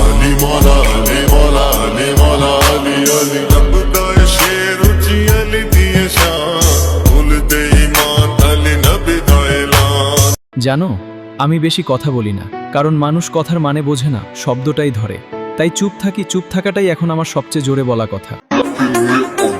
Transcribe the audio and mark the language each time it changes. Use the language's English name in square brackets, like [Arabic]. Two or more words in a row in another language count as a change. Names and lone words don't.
[Punjabi] ਅਲੀ ਮੌਲਾ ਅਲੀ ਮੌਲਾ ਅਲੀ ਮੌਲਾ ਅਲੀ ਅਲੀ ਰੱਬ ਦਾ ਸ਼ੇਰ ਉੱਚੀ ਅਲੀ ਦੀ ਸ਼ਾਨ, ਭੁੱਲਦੇ ਈਮਾਨ ਅਲੀ ਨਬੀ ਦਾ ਐਲਾਨ। [Bangla] জানো, আমি বেশি কথা বলি না, কারণ মানুষ কথার মানে বোঝে না, শব্দটাই ধরে। তাই চুপ থাকি, চুপ থাকাটাই এখন আমার সবচেয়ে জোরে বলা কথা।